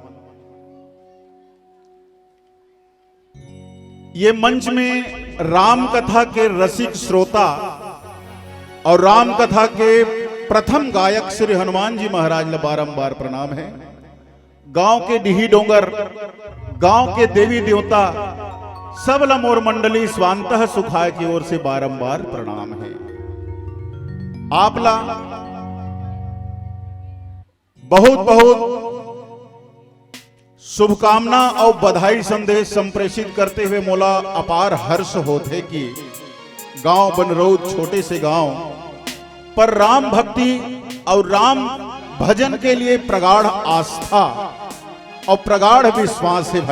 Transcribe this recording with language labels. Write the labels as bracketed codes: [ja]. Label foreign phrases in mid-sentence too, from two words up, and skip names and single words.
[hne] ये मंच में राम कथा के रसिक श्रोता और राम कथा के प्रथम गायक श्री हनुमान जी महाराज ने बारंबार प्रणाम है। गांव के डिही डोंगर, गांव के देवी देवता सबला मोर मंडली स्वांतः सुखाय की ओर से बारंबार प्रणाम है। आपला बहुत बहुत शुभकामना और बधाई संदेश संप्रेषित करते हुए मोला अपार हर्ष होते कि गांव बनरौद छोटे से गांव पर राम भक्ति और राम भजन के लिए प्रगाढ़ आस्था और प्रगाढ़ विश्वास है।